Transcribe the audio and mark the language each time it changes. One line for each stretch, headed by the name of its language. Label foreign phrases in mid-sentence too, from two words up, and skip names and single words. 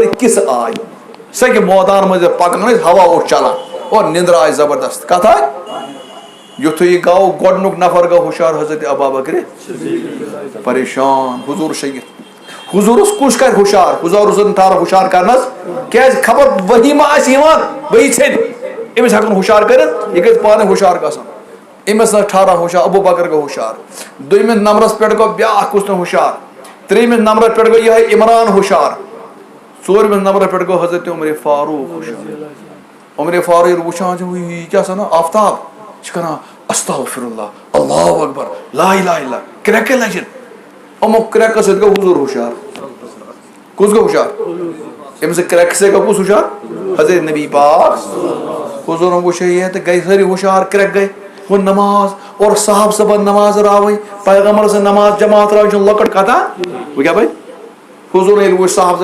Kashmiri: کِژھ آے سۄ مٲدان منٛز پکان ٲسۍ ہوا اوس چلان اور نِندٕر آیہِ زبردست کتھ آے یُتھُے یہِ گوٚو گۄڈنیُک نفر گوٚو ہُشار حضرت ابا بکرِ پریشان حضوٗر شٔنگِتھ حضوٗرس کُس کرِ ہُشار حضوٗر اوسُن ٹھارا ہُشار کرنس کیازِ خبر ؤہی ما آسہِ یِوان ؤہی ژھیٚنہِ أمِس ہٮ۪کن ہُشار کٔرِتھ یہِ گژھِ پانے ہُشار گژھُن أمِس ٲس ٹھارا ہُشار ابوٗ بکر گوٚو ہُشار 2مِس نمبرس پٮ۪ٹھ گوٚو بیاکھ کُس نہٕ ہُشار 3مِس نمبرس پٮ۪ٹھ گوٚو یِہوے عمران ہُشار 4مِس نمبرس پٮ۪ٹھ گوٚو حضرت عمرِ فاروق ہُشار عمرِ فاروق ییٚلہِ وٕچھان چھِ یہِ کیٛاہ سا آفتاب چھِ کران
Arabic: استغفر اللہ اللہ اکبر لا الہ الا اللہ
Kashmiri: کرٛٮ۪کہٕ لجن یِمو کرٛٮ۪کہٕ سۭتۍ گوٚو حضوٗر ہُشار کُس گوٚو ہُشار أمۍ سۭتۍ کرٛٮ۪کہٕ سۭتۍ گوٚو کُس ہُشار حضرت نبی پاک حضوٗرن وٕچھ یہِ تہٕ گٔے سٲری ہُشار کرٛٮ۪کہٕ گٔے وۄنۍ نماز اور صاحب صبن نماز راوٕنۍ پیغمبر سٕنٛز نماز جماعت راوٕنۍ چھُنہٕ لۄکٕٹ کتھا وۄنۍ کیٛاہ بھاے حضوٗر ییٚلہِ وٕچھ صاحب